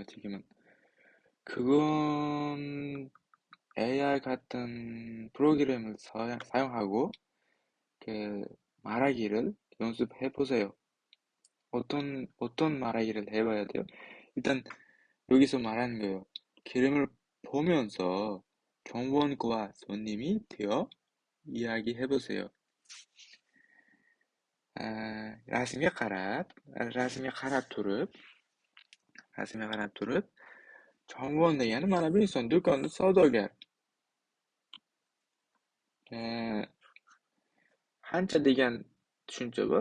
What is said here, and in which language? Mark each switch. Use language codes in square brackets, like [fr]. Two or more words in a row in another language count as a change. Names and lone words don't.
[ko] 지금은 그건 AI 같은 프로그램을 사용하고 말하기를 연습해 보세요. 어떤 말하기를 해봐야 돼요? 일단 여기서 말하는 거예요. 그림을 보면서 경원과 손님이 되어 이야기해 보세요. [uz] rasmga qarab turib, Chongvon degani mana bu inson, do'konda savdogar. Qancha degan tushuncha bor.